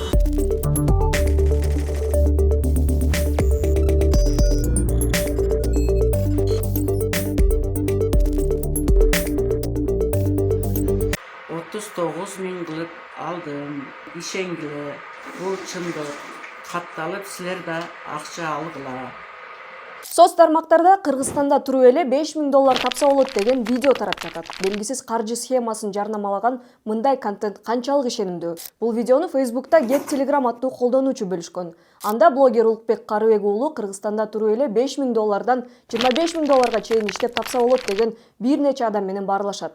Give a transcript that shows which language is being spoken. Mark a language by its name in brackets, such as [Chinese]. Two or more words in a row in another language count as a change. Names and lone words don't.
[Kyrgyz] $39.000 кылып алдым. Ишенгиле бу чындык катталып сиздер да акча алгыла. Соц тармактарда Кыргызстанда туруп эле $5.000 тапса болот деген видео тарап жатат. Белгисиз каржы схемасын жарнамалаган мындай контент канчалык ишенимдүү? Бул видеону Facebook'та Get Telegram аттуу колдонуучу бөлүшкөн. Анда блогер Улукбек Карыбек уулу Кыргызстанда туруп эле $5.000 $25.000 чейин иштеп тапса болот деген бир нече адам менен баарлашат.